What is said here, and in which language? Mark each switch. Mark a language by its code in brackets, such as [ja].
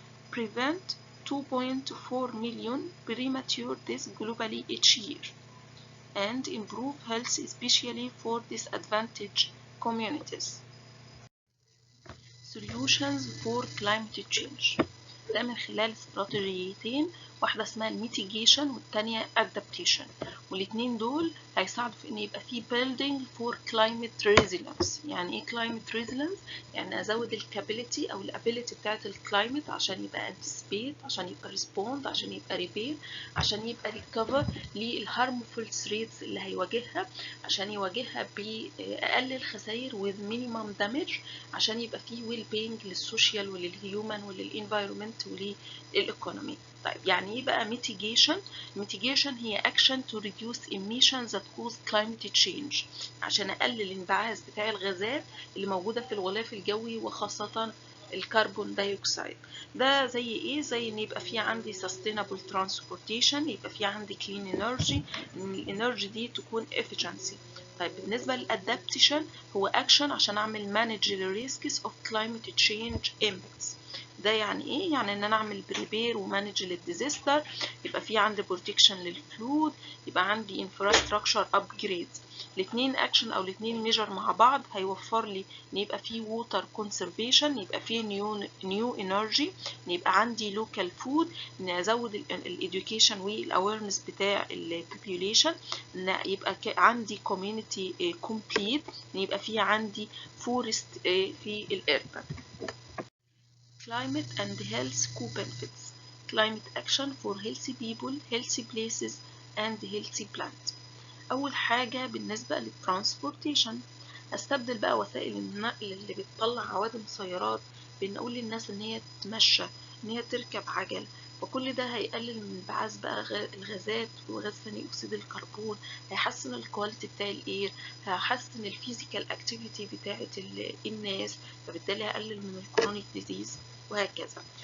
[en] Prevent 2.4 million premature deaths globally each year, and improve health especially for disadvantaged communities. Solutions for climate change. [ar] ده من خلال استراتيجيتين، واحدة اسمها الميتيجيشن والتانية adaptation، والاتنين دول هيساعدوا في ان يبقى في [en] building for climate resilience. [ar] يعني ايه climate resilience؟ يعني ازود الكابيليتي او الابيليتي بتاعت الكلايمت عشان يبقى anticipate، عشان يبقى respond، عشان يبقى repair، عشان يبقى recover لل [en] harmful threats [ar] اللي هيواجهها، عشان يواجهها بأقل الخسائر [en] with minimum damage، [ar] عشان يبقى فيه well being للسوشيال وللهيومن وللانفايرومنت وللإيكونومي. طيب يعني ايه بقى mitigation؟ mitigation هي [en] action to reduce emissions that cause climate change، [ar] عشان اقلل الانبعاث بتاع الغازات اللي موجودة في الغلاف الجوي وخاصة الكربون دايوكسيد. ده زي ايه؟ زي ان يبقى في عندي [en] sustainable transportation، [ar] يبقى في عندي [en] clean energy، [ar] ان الانرجي دي تكون efficiency. طيب بالنسبة للادابتيشن هو action عشان اعمل [en] manage the risks of climate change impacts. [ar] ده يعني ايه؟ يعني ان انا اعمل بريبير ومانج للديزاستر، يبقى في عندي بروتكشن للفلود، يبقى عندي انفراستراكشر ابجريد. الاثنين اكشن او الاثنين ميجر مع بعض هيوفر لي ان يبقى في ووتر كونسرفيشن، يبقى في نيو انرجي، ان يبقى عندي لوكال فود، ان ازود الايديوكيشن والاويرنس بتاع البوبوليشن، ان يبقى عندي كوميونتي كومبليت، ان يبقى في عندي فورست في الاربن. [en] Climate and health co-benefits. Climate action for healthy people, healthy places, and healthy planet. [ar] أول حاجة بالنسبة للترانسبورتيشن، هستبدل بقى وسائل النقل اللي بتطلع عوادم سيارات، بنقول للناس ان هي تتمشى، ان هي تركب عجل. وكل ده هيقلل من انبعاث بقى الغازات وغاز ثاني اكسيد الكربون، هيحسن الكواليتي بتاع الاير، هيحسن الفيزيكال اكتيفيتي بتاعه الناس، فبالتالي هقلل من الكرونيك ديزيز وهكذا.